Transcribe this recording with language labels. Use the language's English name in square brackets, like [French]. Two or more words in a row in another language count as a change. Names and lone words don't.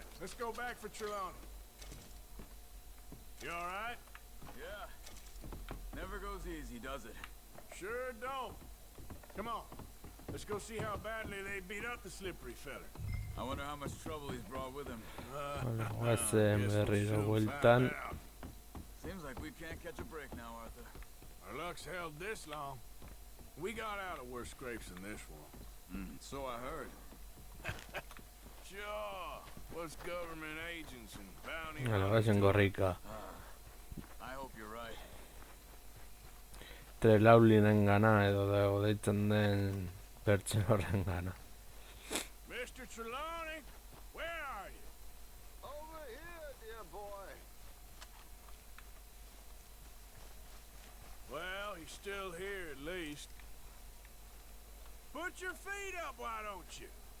[English] Let's go back for Trelawney. You alright? Yeah. Never goes easy, does it? Sure don't. Come on. Let's go see how badly they beat up the slippery feller. I wonder how much trouble he's brought with him. [Basque] Bueno, guazen [English] guess we'll [Basque] berriro [English] soon [Basque] bueltan. [English] find out. Seems like we can't catch a break now, Arthur. Our luck's held this long. We got out of worse scrapes than this one. So I heard. Sure. What's government agents and bounty [Basque] Bueno, [English] hunters [Basque] guazen [English] do? [Basque] gorrika. [English] I hope you're right. [Basque] Trelawneyren gana edo deitzen den pertsona horren gana. [English] Mr. Trelawney, where are you? Over here, dear boy. Well, he's still here at least. Put your feet up, why don't you?